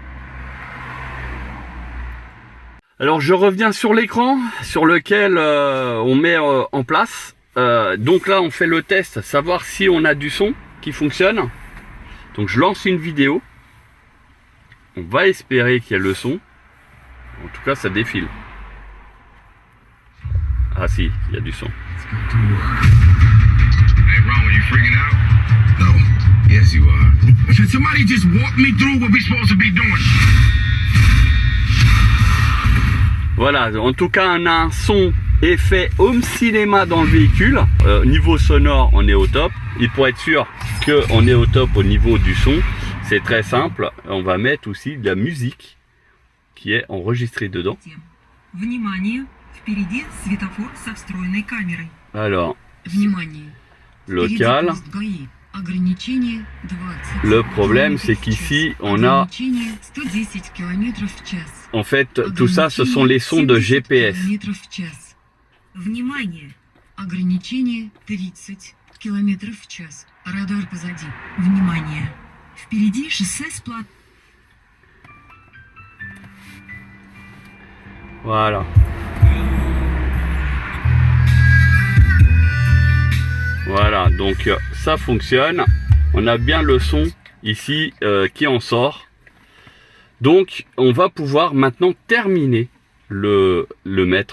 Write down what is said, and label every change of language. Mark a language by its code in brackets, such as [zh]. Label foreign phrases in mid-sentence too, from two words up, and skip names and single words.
[fr] Alors je reviens sur l'écran sur lequel on met en place. Donc là on fait le test, savoir si on a du son qui fonctionne. Donc je lance une vidéo. On va espérer qu'il y ait le son. En tout cas, ça défile. Ah si, il y a du son. [en] Hey Ron, are you freaking out? No. Yes you are. Can somebody just walk me through what we're supposed to be doing? [fr] Voilà, en tout cas, on a un son effet home cinéma dans le véhicule. Niveau sonore, on est au top. Et pour être sûr qu'on est au top au niveau du son, c'est très simple, on va mettre aussi de la musique qui est enregistrée dedans. Alors, local, Le problème, c'est qu'ici, on a... En fait, tout ça, ce sont les sons de GPS. [ru] Ограничение 30 км в час. Радар позади. Внимание! Впереди шоссе с плат. [fr] Voilà. Voilà, donc ça fonctionne. On a bien le son ici qui en sort. Donc, on va pouvoir maintenant terminer le mètre.